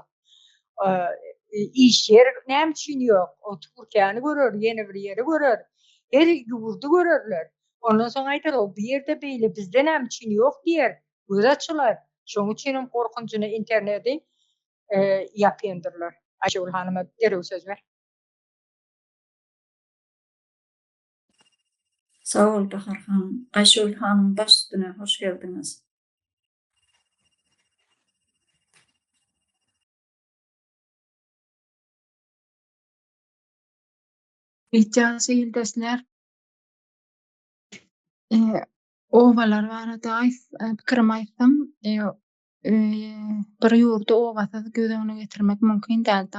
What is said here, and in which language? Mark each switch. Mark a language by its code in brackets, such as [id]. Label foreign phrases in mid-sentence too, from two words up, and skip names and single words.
[tk] İş yer näçin ýok? O Türkiýany görer, ýene bir ýeri görer. Her ýurdu görerler. Ondan soň aýtar o bir ýerde beýle bizde näçin ýok diýer. Göz açylar. Şoň üçin korkunçyny interneti ýapýandyrlar. Aýşegül hanyma dereg söz ber. [tr] Sağ ol Bahar hanım. Ayşegül hanım baş üstüne hoş geldiniz. [tk] Ýa-da ýyldaşlar owalar barada pikirim aýtsam bir ýurdu owasy göz öňüne getirmek mümkin däl-de.